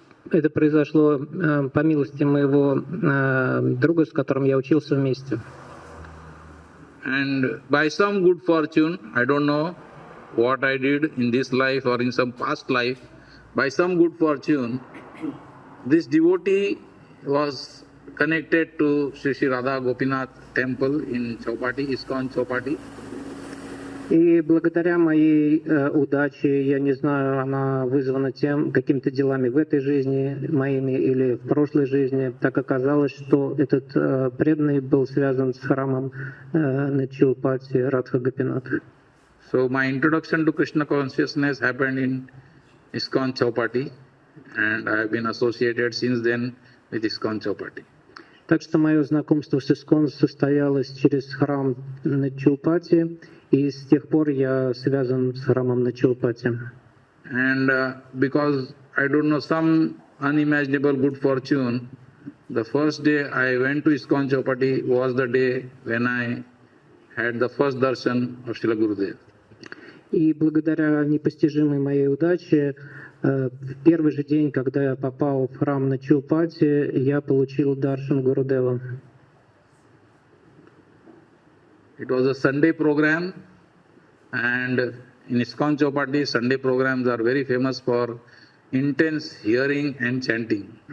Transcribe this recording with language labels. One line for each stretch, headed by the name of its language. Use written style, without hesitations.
Russian: Это произошло по милости моего друга, с которым я учился вместе.
English: And by some good fortune, I don't know what I did in this life or in some past life, by some good fortune, this devotee was connected to Sri Radha Gopinath temple in Choupati, ISKCON Choupati.
Russian: И благодаря моей удаче, я не знаю, она вызвана тем, какими-то делами в этой жизни моими или в прошлой жизни, так оказалось, что этот преданный был связан с храмом на Чоупати Радха Гопинат.
English: So my introduction to Krishna consciousness happened in ISKCON Chowpatty, and I have been associated since then with ISKCON Chowpatty.
Russian: Так что мое знакомство с ИСКОН состоялось через храм на Чоупати, и с тех пор я связан с храмом на Чоупати.
English: And because I don't know some unimaginable good fortune, the first day I went to ISKCON Chowpatty was the day when I had the first darshan of Srila Gurudev.
Russian: И благодаря непостижимой моей удаче, в первый же день, когда я попал в храм на Чоупати, я получил даршан Гурудева.
English: It was a Sunday program, and in ISKCON Chowpatty, Sunday programs are very famous for intense hearing and chanting.